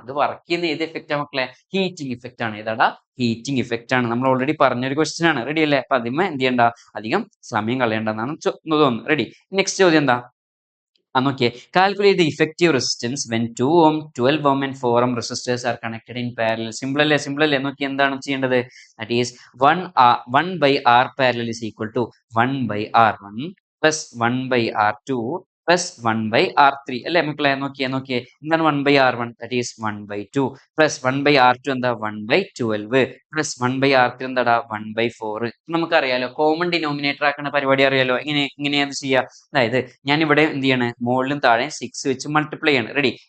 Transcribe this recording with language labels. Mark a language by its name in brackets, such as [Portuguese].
[Malayalam] ഇത് വർക്ക് ചെയ്യുന്ന ഏത് ഇഫക്റ്റ് മക്കളെ, ഹീറ്റിംഗ് ഇഫക്റ്റ് ആണ്. ഏതാടാ, ഹീറ്റിംഗ് ഇഫക്റ്റ് ആണ്. നമ്മൾ ഓൾറെഡി പറഞ്ഞൊരു ക്വസ്റ്റ്യൻ ആണ്. റെഡി അല്ലേ. അപ്പൊ അതിന്മേ എന്ത് ചെയ്യണ്ട, അധികം സമയം കളയേണ്ടെന്നാണ് തോന്നുന്നു. റെഡി. നെക്സ്റ്റ് ചോദ്യം എന്താ, നോക്കിയേ, [English] Calculate the effective resistance when 2 ohm 12 ohm and 4 ohm resistors are connected in parallel. [Malayalam] Simple അല്ലേ. നോക്കി എന്താണ് ചെയ്യേണ്ടത്, [English] that is 1/R parallel is equal to 1/R1 plus 1/R2 plus 1/R3 [Malayalam] അല്ലെ മക്കളെ. നോക്കിയേ എന്താണ് 1/R1, that is 1/2 plus 1/R2 എന്താ 1/12 plus 1/R3 എന്താടാ 1/4. നമുക്കറിയാലോ, കോമൺ ഡിനോമിനേറ്റർ ആക്കുന്ന പരിപാടി അറിയാലോ. എങ്ങനെയാ ചെയ്യാ, അതായത് ഞാൻ ഇവിടെ എന്ത് ചെയ്യാണ്, മുകളിലും താഴെ 6 വെച്ച് മൾട്ടിപ്ലൈ ചെയ്യാണ്. റെഡി.